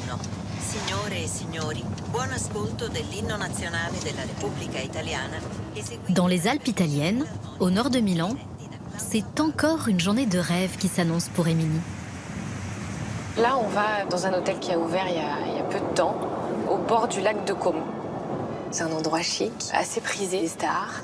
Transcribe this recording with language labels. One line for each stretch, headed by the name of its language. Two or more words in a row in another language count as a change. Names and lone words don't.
Italian: Signore e signori, buon ascolto dell'inno nazionale della Repubblica Italiana.
French: Dans les Alpes italiennes, au nord de Milan, c'est encore une journée de rêve qui s'annonce pour Émilie. Là, on va dans un hôtel qui a ouvert il y a peu de temps, au bord du lac de Como. C'est un endroit chic, assez prisé des stars.